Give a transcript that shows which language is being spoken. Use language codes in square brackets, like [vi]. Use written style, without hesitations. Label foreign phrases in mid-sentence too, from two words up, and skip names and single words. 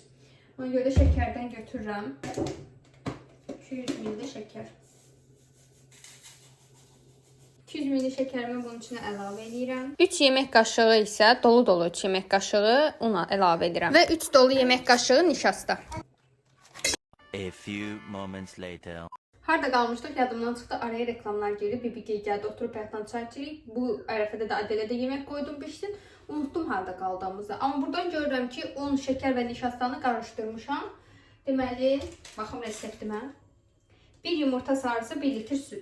[az] Ona görə şekerdən götürürəm. 200 ml şeker. 200 ml şekerimi bunun içine əlavə edirəm. 3 yemək qaşığı isə dolu 3 yemək qaşığı una əlavə edirəm. Və 3 dolu yemək qaşığı nişasta. [en] A few moments later. [az] Harda qalmışdıq, yadımdan çıxdı. Araya reklamlar girdi. BBG gəldi, oturub həyatdan çay içirik. Bu ərəfədə də Adələdə yemək qoydum, pişsin. Unutdum harda qaldığımızı. Amma buradan görürəm ki, un, şeker və nişastanı qarışdırmışam. Deməli, baxım reseptimə. 1 yumurta sarısı, 1 litr süt.